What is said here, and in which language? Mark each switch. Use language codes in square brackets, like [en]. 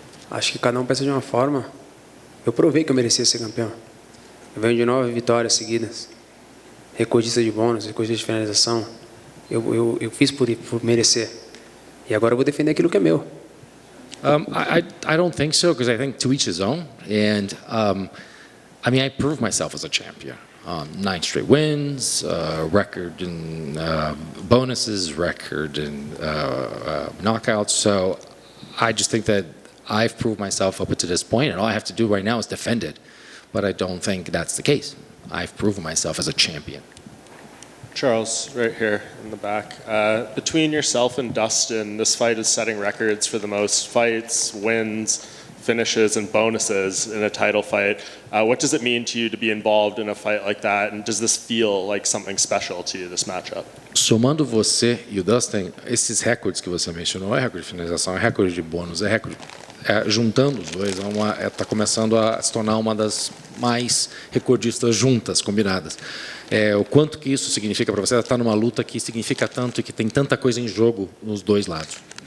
[pt] Acho que cada um pensa de uma forma. Eu provei que eu merecia ser campeão. Eu venho de 9 vitórias seguidas. Recordista de bônus, recordista de finalização. Eu fiz por merecer. E agora eu vou defender aquilo que é meu. [en] I don't think so, because I think to each his own. And I proved myself as a champion. 9 straight wins, record in bonuses, record in knockouts. So I just think that I've proved myself up to this point, and all I have to do right now is defend it. But I don't think that's the case. I've proven myself as a champion. Charles, right here in the back. Between yourself and Dustin, this fight is setting records for the most fights, wins, finishes, and bonuses in a title fight. What does it mean to you to be involved in a fight like that? And does this feel like something special to you, this matchup? [pt] Somando você e o Dustin, esses recordes que você mencionou, é recorde de finalização, é recorde de bônus, é recorde. Juntando os dois, está começando a se tornar uma das mais recordistas juntas, combinadas. O quanto que isso significa para você estar numa luta que significa tanto e que tem tanta coisa em jogo nos dois lados?